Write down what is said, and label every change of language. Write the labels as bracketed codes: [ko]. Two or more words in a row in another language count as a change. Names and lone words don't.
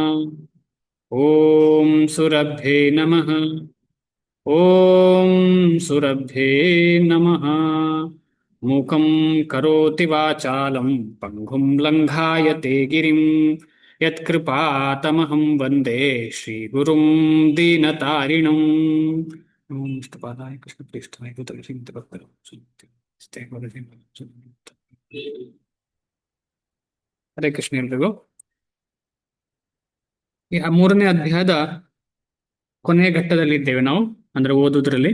[sa] ಓಂ ಸುರಭ್ಯೇ ನಮಃ. ಓಂ ಸುರಭ್ಯೇ ನಮಃ. ಮೂಕಂ ಕರೋತಿ ವಾಚಾಲಂ ಪಂಗುಂ ಲಂಘಾಯತೆ ಗಿರಿಂ ಯತ್ಕೃಪಾತಮಹಂ ವಂದೇ ಶ್ರೀಗುರುಂ ದೀನತಾರಿಣಂ. ನಮೋ ನಮಸ್ತಪಾದಾಯ ಕೃಷ್ಣಪ್ರೇಷ್ಠಾಯ ಭೂತಲಕ್ಷ್ಮೀತಭಕ್ತರು ಹರೇ ಕೃಷ್ಣ ಎಲ್ರಿಗೂ. [kn] ಈ ಮೂರನೇ ಅಧ್ಯಾಯದ ಕೊನೆಯ ಘಟ್ಟದಲ್ಲಿದ್ದೇವೆ ನಾವು, ಅಂದ್ರೆ ಓದುವುದರಲ್ಲಿ.